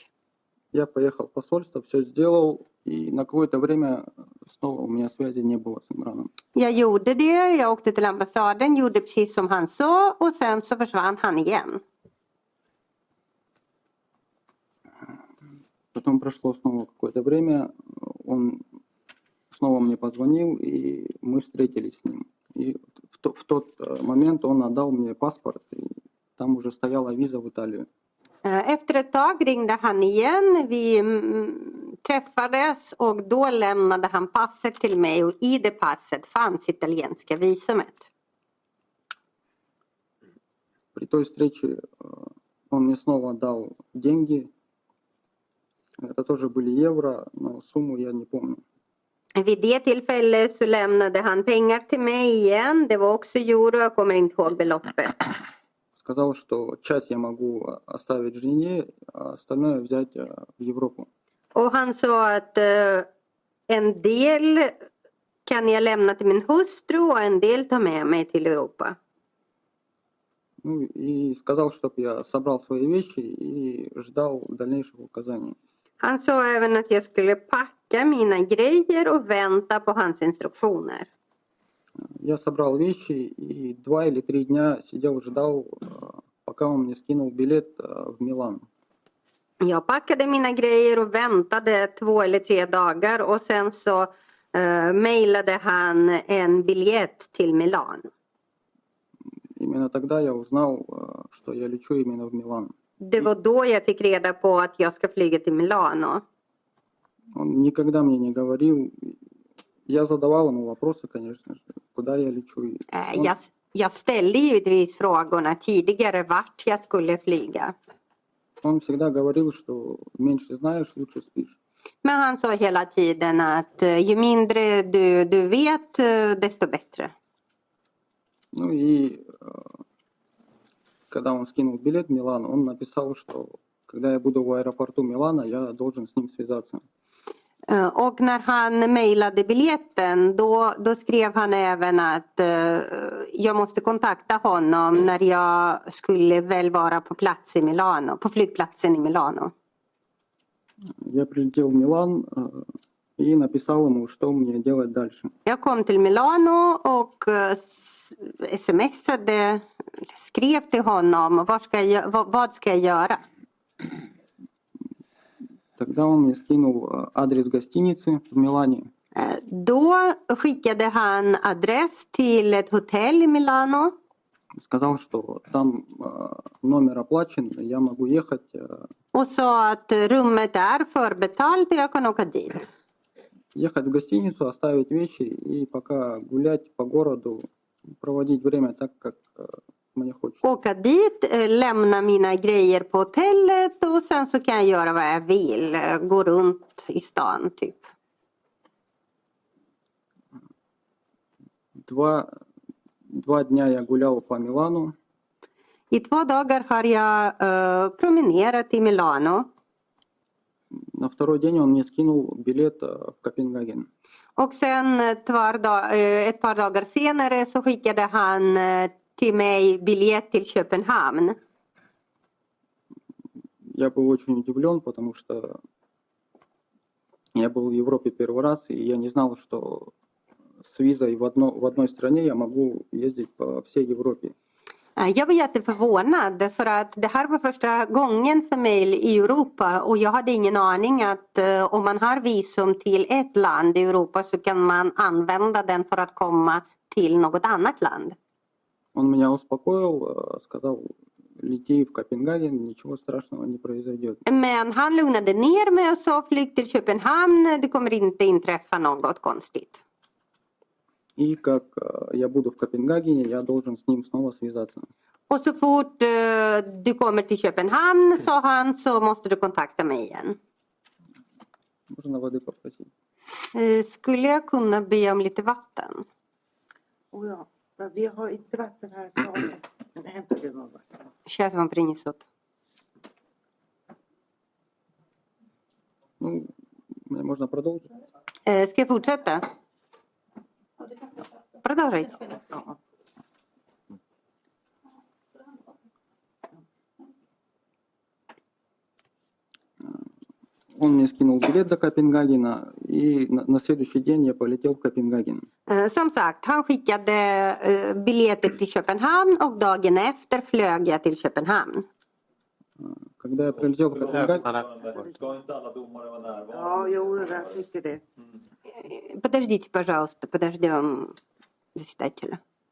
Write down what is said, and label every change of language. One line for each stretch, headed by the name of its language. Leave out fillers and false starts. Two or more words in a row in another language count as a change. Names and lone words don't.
Russian: Я поехал в посольство, все сделал, и на какое-то время снова у меня связи не было с Имраном.
Swedish: Jag gjorde det, jag åkte till ambassaden, gjorde precis som han sa och sen så försvann han igen.
Russian: Потом прошло снова какое-то время, он снова мне позвонил, и мы встретились с ним. И в тот момент он отдал мне паспорт, и там уже стояла виза в Италию.
Swedish: Efter ett tag ringde han igen. Vi träffades och då lämnade han passet till mig och i det passet fanns italienska visumet.
Russian: При той встрече он мне снова дал деньги. Это тоже были евро, но сумму я не помню.
Swedish: Vid det tillfället så lämnade han pengar till mig igen. Det var också euro, jag kommer inte ihåg beloppet.
Russian: Сказал, что часть я могу оставить жене, а остальное взять в Европу.
Swedish: Och han sa att en del kan jag lämna till min hustru och en del ta med mig till Europa.
Russian: Ну и сказал, чтобы я собрал свои вещи и ждал дальнейших указаний.
Swedish: Han sa även att jag skulle packa mina grejer och vänta på hans instruktioner.
Russian: Я собрал вещи и 2 или 3 дня сидел, ждал, пока он мне скинул билет в Милан.
Swedish: Jag packade mina grejer och väntade 2 eller 3 dagar och sen så mejlade han en biljett till Milan.
Russian: Именно тогда я узнал, что я лечу именно в Милан.
Swedish: Det var då jag fick reda på att jag ska flyga till Milano.
Russian: Он никогда мне не говорил. Я задавал ему вопросы, конечно же, куда я лечу.
Swedish: Jag ställde givetvis frågorna tidigare vart jag skulle flyga.
Russian: Он всегда говорил, что меньше знаешь, лучше спишь.
Swedish: Men han sa hela tiden att ju mindre du vet, desto bättre.
Russian: Ну и когда он скинул билет в Милан, он написал, что когда я буду в аэропорту Милана, я должен с ним связаться.
Swedish: Och när han mejlade biljetten då skrev han även att jag måste kontakta honom när jag skulle väl vara på plats i Milano, på flygplatsen i Milano.
Russian: Я прилетел в Милан и написал ему, что мне делать дальше.
Swedish: Jag kom till Milano och skrev till honom vad ska jag göra?
Russian: Тогда он мне скинул адрес гостиницы в Милане.
Swedish: Då skickade han adress till ett hotell i Milano.
Russian: Сказал, что там номер оплачен, я могу ехать.
Swedish: Och sa att rummet är förbetalt och jag kan åka dit.
Russian: Ехать в гостиницу, оставить вещи и пока гулять по городу, проводить время так, как мне хочется.
Swedish: Åka dit, lämna mina grejer på hotellet och sen så kan jag göra vad jag vill. Gå runt i stan typ.
Russian: 2 дня я гулял по Милану.
Swedish: I 2 dagar har jag promenerat i Milano.
Russian: На второй день он мне скинул билет в Копенгаген.
Swedish: Och sen ett par dagar senare så skickade han till mig biljett till Köpenhamn.
Russian: Я был очень удивлен, потому что я был в Европе первый раз, и я не знал, что с визой в одной стране я могу ездить по всей Европе.
Swedish: Jag var jätteförvånad för att det här var första gången för mig i Europa och jag hade ingen aning att om man har visum till ett land i Europa så kan man använda den för att komma till något annat land.
Russian: Он меня успокоил, сказал, лети в Копенгаген, ничего страшного не произойдет.
Swedish: Men han lugnade ner mig och sa flyg till Köpenhamn, det kommer inte inträffa något konstigt.
Russian: И как я буду в Копенгагене, я должен с ним снова связаться.
Swedish: Och så fort du kommer till Köpenhamn, sa han, så måste du kontakta mig igen.
Russian: Можно воды попросить?
Swedish: Skulle jag kunna be om lite vatten? Ja, vi har inte vatten här i salen. Men hämtar du något vatten?
Russian: Сейчас вам принесут. Ну, мне можно продолжить?
Swedish: Ska jag fortsätta?
Russian: Продолжайте. Он мне скинул билет до Копенгагена, и на следующий день я полетел в Копенгаген.
Swedish: Som sagt, han skickade biljetter till Köpenhamn och dagen efter flög jag till Köpenhamn.
Russian: Когда я прилетел в Копенгаген,
Swedish: Ska inte alla domare vara närvarande? Ja, jo, jag tycker det.
Russian: Подождите, пожалуйста, подождем заседателя.